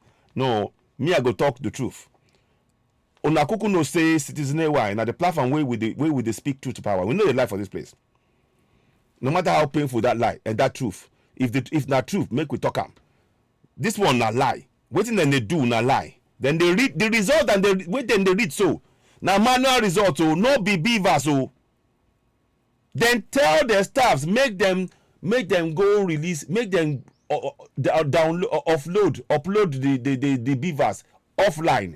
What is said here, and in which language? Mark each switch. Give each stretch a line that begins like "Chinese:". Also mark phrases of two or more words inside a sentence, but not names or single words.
Nigerian Pidgin: No, me I go talk the truth. Una kuku no say citizen why na the platform where we dey speak truth to power. We know the lie for this place. No matter how painful that lie and that truth. If not truth, make we talk am. This one na lie. Wetin dem dey do na lie. Then they read the result and they read so. Now manual result so no be beaver so. Then tell their staffs make them go release, make them upload the beavers offline.